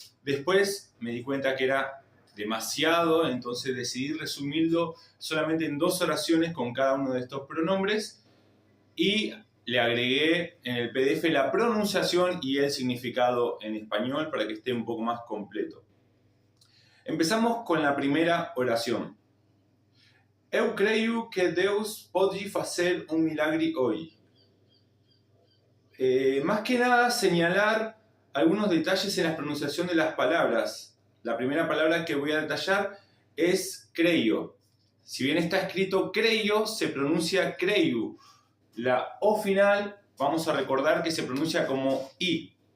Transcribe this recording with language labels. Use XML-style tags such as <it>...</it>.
<es>Después me di cuenta que era demasiado, entonces decidí resumirlo solamente en 2 oraciones con cada uno de estos pronombres y le agregué en el PDF la pronunciación y el significado en español para que esté un poco más completo. Empezamos con la primera oración.</es> <pt>Eu creio que Deus pode fazer um milagre hoy.</pt> <es>Más que nada señalar algunos detalles en la pronunciación de las palabras. La primera palabra que voy a detallar es creio. Si bien está escrito creio, se pronuncia creio. La O final vamos a recordar que se pronuncia como I.</es>